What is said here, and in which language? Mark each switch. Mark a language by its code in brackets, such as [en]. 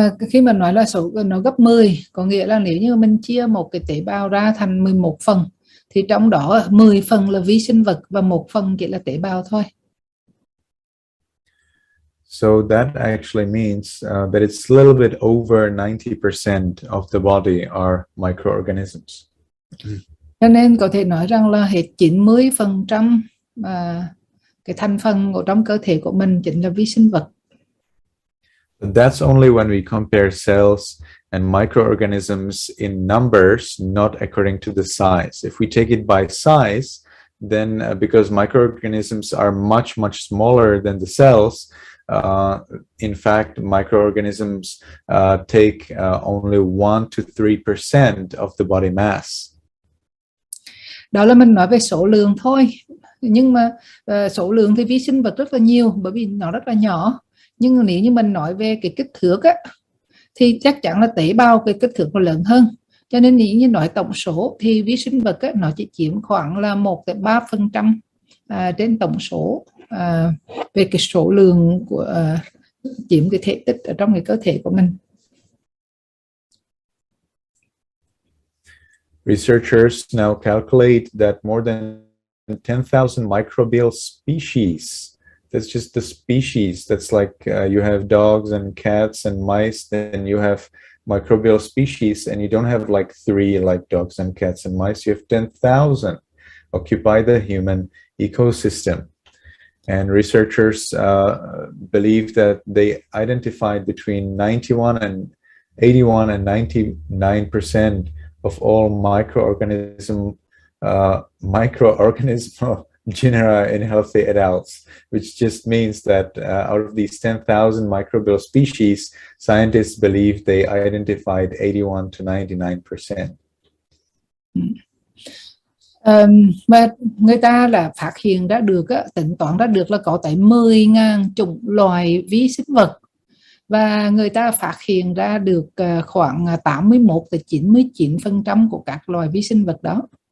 [vi] Khi mà nói là số nó gấp 10, có nghĩa là nếu như mình chia một cái tế bào ra thành 11 phần, thì trong đó 10 phần là vi sinh vật và 1 phần chỉ là tế bào thôi. [en] So that actually means that it's a little bit over 90% of the body are microorganisms. [vi] Cho nên có thể nói rằng là hết 90% cái thành phần của trong cơ thể của mình chính là vi sinh vật. [en] But that's only when we compare cells and microorganisms in numbers, not according to the size. If we take it by size, then because microorganisms are much smaller than the cells, in fact, microorganisms take only 1 to 3% of the body mass. [vi] Đó là mình nói về số lượng thôi, nhưng mà số lượng thì vi sinh vật rất là nhiều bởi vì nó rất là nhỏ. Nhưng nếu như mình nói về cái kích thước á, thì chắc chắn là tế bào cái kích thước nó lớn hơn. Cho nên nếu như nói tổng số thì vi sinh vật á, nó chỉ chiếm khoảng là 1-3% trên tổng số về cái số lượng của chiếm cái thể tích ở trong cái cơ thể của mình. [en] Researchers now calculate that more than 10,000 microbial species, that's just the species, that's like you have dogs and cats and mice, then you have microbial species, and you don't have like 3 like dogs and cats and mice, you have 10,000 occupy the human ecosystem. And researchers believe that they identified between 81 and 99% of all microorganism genera in healthy adults, which just means that out of these 10,000 microbial species, scientists believe they identified 81 to 99%. [vi] Và người ta là phát hiện ra được, tính toán ra được là có tới 10.000 chủng loài vi sinh vật, và người ta phát hiện ra được khoảng 81-99% của các loài vi sinh vật đó.